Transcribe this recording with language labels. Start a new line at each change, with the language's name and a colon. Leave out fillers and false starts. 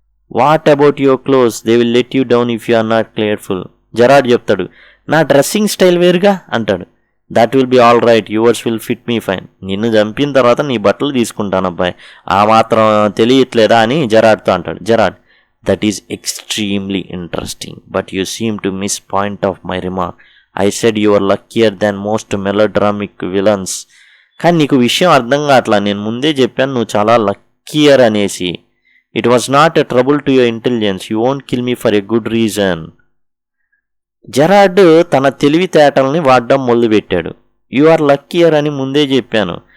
English: What about your clothes, they will let you down if you are not careful.
Telugu: Gerard చెప్తాడు, నా dressing style వేరుగా అంటాడు.
English: That will be all right, yours will fit me fine.
Telugu: నిన్ను చంపిన తర్వాత నీ బట్టలు తీసుకుంటాను అబ్బాయి, ఆ మాత్రం తెలియట్లేదా అని జెరార్డ్తో అంటాడు.
English: Gerard, that is extremely interesting, but you seem to miss point of my remark. I said you are luckier than most melodramatic villains.
Telugu: కానీ నీకు విషయం అర్థం కావట్లా, నేను ముందే చెప్పాను నువ్వు చాలా లక్కీయర్ అనేసి.
English: It was not a trouble to your intelligence, you won't kill me for a good reason.
Telugu: Gerard తన తెలివితేటల్ని వాడడం మొదలుపెట్టాడు.
English: you are luckier
Telugu: అని ముందే చెప్పాను.